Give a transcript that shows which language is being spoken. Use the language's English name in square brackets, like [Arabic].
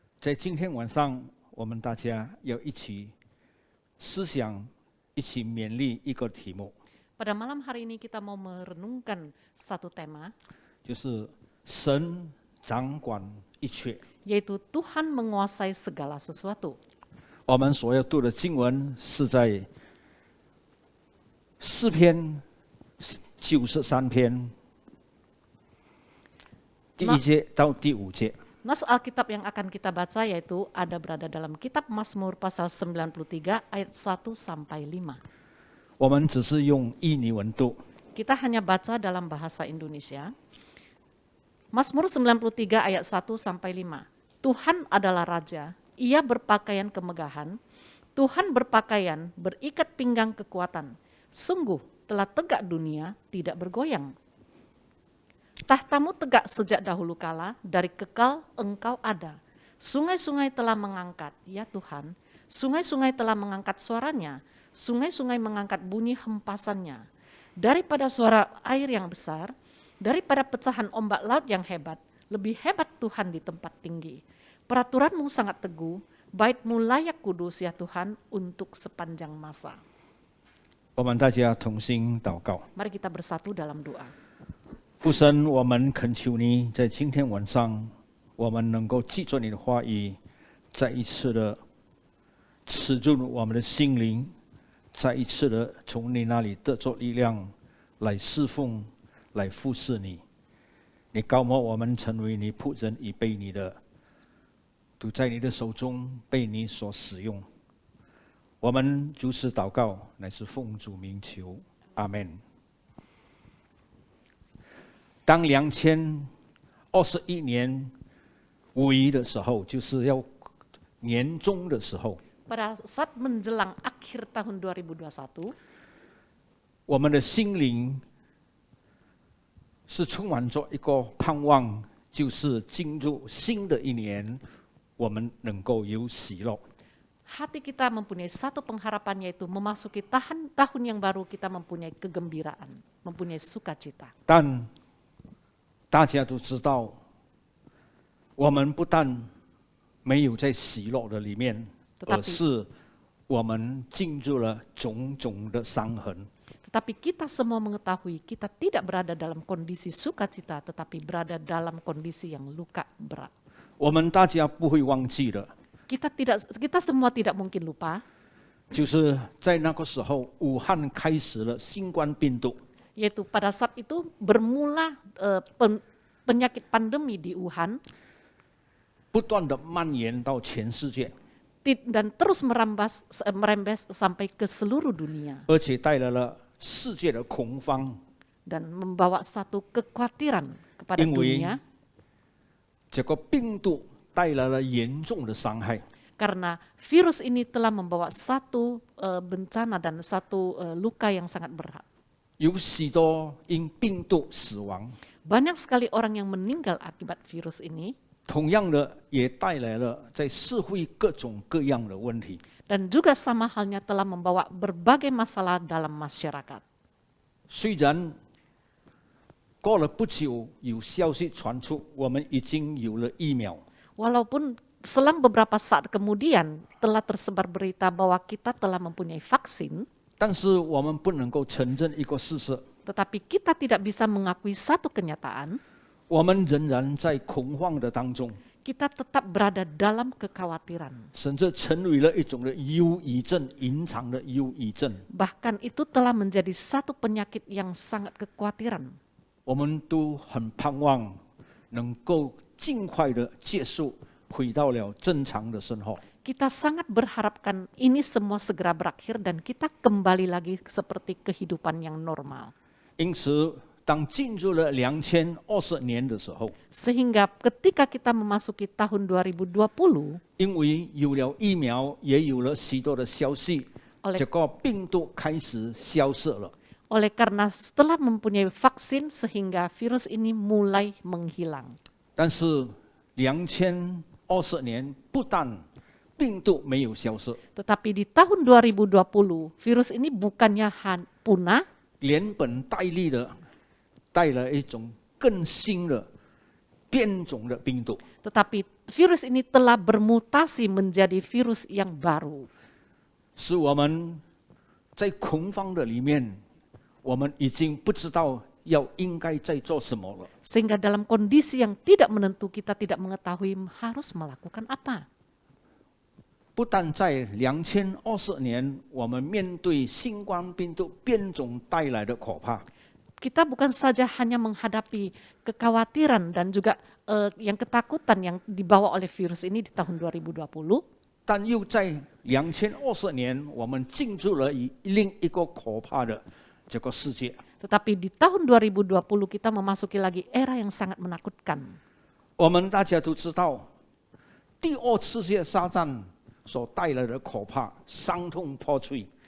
[Chinese] 在今天晚上，我们大家要一起思想，一起勉励一个题目， [Indonesian] Pada malam hari ini kita mau merenungkan satu tema, [Chinese] 就是神掌管一切。 [Indonesian] yaitu Tuhan menguasai segala sesuatu. [Chinese] 我们所要读的经文是在诗篇93篇第1节到第5节。 [Indonesian] Nas Alkitab yang akan kita baca yaitu ada berada dalam kitab Mazmur pasal 93 ayat 1 sampai 5. [Chinese] 我们只是用印尼文读， [Indonesian] Kita hanya baca dalam bahasa Indonesia. Mazmur 93 ayat 1 sampai 5. Tuhan adalah raja, ia berpakaian kemegahan, Tuhan berpakaian berikat pinggang kekuatan. Sungguh telah tegak dunia tidak bergoyang. Tahtamu tegak sejak dahulu kala, dari kekal engkau ada. Sungai-sungai telah mengangkat, ya Tuhan, sungai-sungai telah mengangkat suaranya, sungai-sungai mengangkat bunyi hempasannya. Daripada suara air yang besar, daripada pecahan ombak laut yang hebat, lebih hebat Tuhan di tempat tinggi. Peraturanmu sangat teguh, bait-Mu layak kudus ya Tuhan untuk sepanjang masa. [Chinese] 我们大家同心祷告。 [Indonesian] Mari kita bersatu dalam doa. [Chinese] 父神，我们恳求你在今天晚上，我们能够记住你的话语，再一次的刺入我们的心灵，再一次的从你那里得着力量，来侍奉，来服侍你。你高摩我们成为你仆人，已被你的都在你的手中被你所使用。我们如此祷告，乃是奉主名求，阿门。当2021年5月的时候，就是要年终的时候， [Indonesian] Pada saat menjelang akhir tahun 2021, [Chinese] 我们的心灵是充满着一个盼望，就是进入新的一年，我们能够有喜乐。 [Indonesian] hati kita mempunyai satu pengharapan yaitu memasuki tahun yang baru kita mempunyai kegembiraan, mempunyai sukacita. [Chinese] 但大家都知道，我们不但没有在喜乐的里面， 而是我们进入了种种的伤痕。 [Indonesian] Tetapi kita semua mengetahui kita tidak berada dalam kondisi sukacita, tetapi berada dalam kondisi yang luka berat. [Chinese] 我们大家不会忘记的， [Indonesian] Kita semua tidak mungkin lupa, [Chinese] 就是在那个时候，武汉开始了新冠病毒。 [Indonesian] yaitu pada saat itu bermula penyakit pandemi di Wuhan [Chinese] 不断的蔓延到全世界， [Indonesian] dan terus merembes sampai ke seluruh dunia [Chinese] 而且带来了世界的恐慌， [Indonesian] dan membawa satu kekhawatiran kepada [Chinese] 因为 [Indonesian] dunia [Chinese] 这个病毒带来了严重的伤害。 [Indonesian] karena virus ini telah membawa satu bencana dan satu luka yang sangat berat. [Chinese] 有许多因病毒死亡， [Indonesian] Banyak sekali orang yang meninggal akibat virus ini [Chinese] 同样的也带来了在社会各种各样的问题。 [Indonesian] dan juga sama halnya telah membawa berbagai masalah dalam masyarakat. [Chinese] 虽然过了不久，有消息传出，我们已经有了疫苗， [Indonesian] Walaupun selang beberapa saat kemudian telah tersebar berita bahwa kita telah mempunyai vaksin, [Chinese] 但是我们不能够承认一个事实， [Indonesian] tetapi kita tidak bisa mengakui satu kenyataan, [Chinese] 我们仍然在恐慌的当中， [Indonesian] kita tetap berada dalam kekhawatiran. [Chinese] 甚至成为了一种的忧郁症，隐藏的忧郁症。 [Indonesian] Bahkan itu telah menjadi satu penyakit yang sangat kekhawatiran. [Chinese] 我们都很盼望能够尽快的结束，回到了正常的生活。 [Indonesian] Kita sangat berharapkan ini semua segera berakhir dan kita kembali lagi seperti kehidupan yang normal. [Chinese] 因此，当进入了2020年的时候， [Indonesian] Sehingga ketika kita memasuki tahun 2020, [Chinese] 因为有了疫苗，也有了许多的消息， [Indonesian] oleh [Chinese] 这个病毒开始消失了。 [Indonesian] Oleh karena setelah mempunyai vaksin sehingga virus ini mulai menghilang. [Chinese] 但是2020年不但病毒没有消失， [Indonesian] Tetapi di tahun 2020 virus ini bukannya punah, [Chinese] 连本带利的带来一种更新的变种的病毒， [Indonesian] tetapi virus ini telah bermutasi menjadi virus yang baru. [Chinese] 使我们在恐慌的里面，我们已经不知道应该在做什么了。 [Indonesian] Sehingga dalam kondisi yang tidak menentu kita tidak mengetahui harus melakukan apa. [Chinese] 不但在2020年，我们面对新冠病毒变种带来的可怕， [Indonesian] kita bukan saja hanya menghadapi kekhawatiran dan juga yang ketakutan yang dibawa oleh virus ini di tahun 2020, [Chinese] 但又在2020年，我们进入了另一个可怕的这个世界。 [Indonesian] tetapi di tahun 2020 kita memasuki lagi era yang sangat menakutkan. [Chinese] 我们大家都知道，第二次世界大战所带来的可怕、伤痛破碎，